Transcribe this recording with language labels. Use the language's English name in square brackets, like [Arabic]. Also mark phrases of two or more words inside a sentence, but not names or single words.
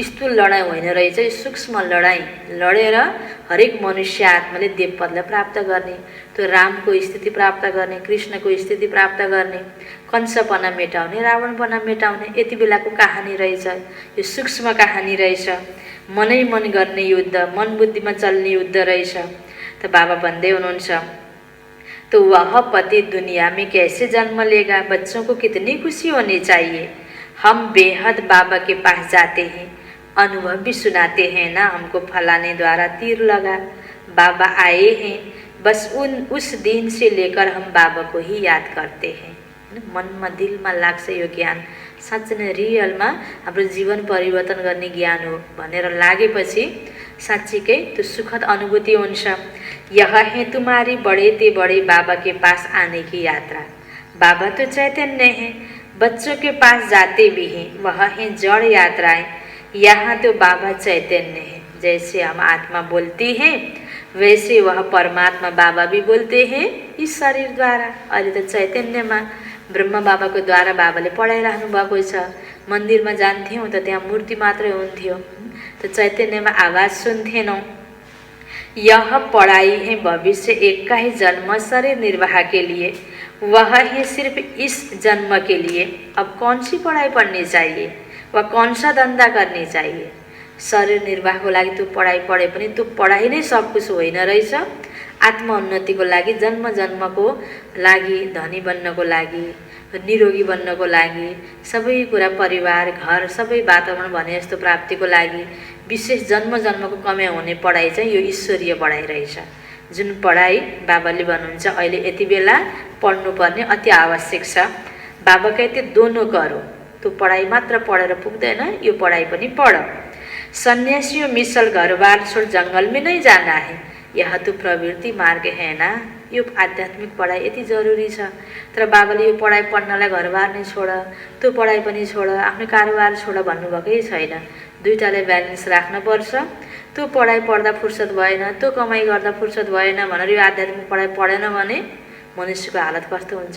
[Nepali] स्थूल लडाइँ होइन रहेछ, सूक्ष्म लडाइँ लडेर हरेक मनुष्य आत्माले देवपदलाई प्राप्त गर्ने, त्यो रामको स्थिति प्राप्त गर्ने, कृष्णको स्थिति प्राप्त गर्ने, कंसपना मेटाउने, रावणपना मेटाउने, यति बेलाको कहानी रहेछ। यो सूक्ष्म कहानी रहेछ। मनै मन गर्ने युद्ध, मन बुद्धिमा चल्ने युद्ध रहेछ। त बाबा भन्दै हुनुहुन्छ, [Hindi] तो वह पति दुनिया में कैसे जन्म लेगा? बच्चों को कितनी खुशी होनी चाहिए। हम बेहद बाबा के पास जाते हैं, अनुभव भी सुनाते हैं ना, हमको फलाने द्वारा तीर लगा, बाबा आए हैं। बस उस दिन से लेकर हम बाबा को ही याद करते हैं। [Nepali] मनमा दिलमा लाग्छ यो ज्ञान साँच्चै नै रियलमा हाम्रो जीवन परिवर्तन गर्ने ज्ञान हो भनेर लागेपछि साँच्चीकै त्यो सुखद अनुभूति हुन्छ। [Hindi] यह है तुम्हारी बड़े ते बड़े बाबा के पास आने की यात्रा। बाबा तो चैतन्य है, बच्चों के पास जाते भी हैं, वह है जड़ यात्राएं। यहाँ तो बाबा चैतन्य है, जैसे हम आत्मा बोलती हैं वैसे वह परमात्मा बाबा भी बोलते हैं इस शरीर द्वारा। [Nepali] अहिले त चैतन्यमा ब्रह्म बाबाको द्वारा बाबाले पढाइराख्नु भएको छ। मन्दिरमा जान्थ्यौँ त त्यहाँ मूर्ति मात्रै हुन्थ्यो, त चैतन्यमा आवाज सुन्थेनौँ। [Hindi] यह पढ़ाई है भविष्य एक का ही जन्म शरीर निर्वाह के लिए, वह है सिर्फ इस जन्म के लिए। अब कौन सी पढ़ाई पढ़नी चाहिए, वह कौन सा धंधा करनी चाहिए? [Nepali] शरीर निर्वाहको लागि त्यो पढाइ पढे पनि त्यो पढाइ नै [Hindi] सब कुछ [Nepali] होइन रहेछ। आत्मोन्नतिको लागि, जन्म जन्मको लागि, धनी बन्नको लागि, निरोगी बन्नको लागि, सबै कुरा परिवार घर सबै वातावरण भने जस्तो प्राप्तिको लागि विशेष जन्म जन्मको कमाइ हुने पढाइ चाहिँ यो ईश्वरीय पढाइ रहेछ। जुन पढाइ बाबाले भन्नुहुन्छ अहिले यति बेला पढ्नुपर्ने अति आवश्यक छ। [Hindi] बाबा कहते दोनों करो, [Nepali] त्यो पढाइ मात्र पढेर पुग्दैन, यो पढाइ पनि पढ। [Hindi] सन्यासियों मिसल घरबार छोड़ जंगल में नहीं जाना है, यह तो प्रवृत्ति मार्ग है ना। [Nepali] यो आध्यात्मिक पढाइ यति जरुरी छ। तर बाबाले यो पढाइ पढ्नलाई घरबार नै छोड, त्यो पढाइ पनि छोड, आफ्नो कारोबार छोड भन्नुभएकै छैन। दुईटाले ब्यालेन्स राख्नुपर्छ। त्यो पढाइ पढ्दा फुर्सद भएन, त्यो कमाइ गर्दा फुर्सद भएन भनेर यो आध्यात्मिक पढाइ पढेन भने मनुष्यको हालत कस्तो हुन्छ?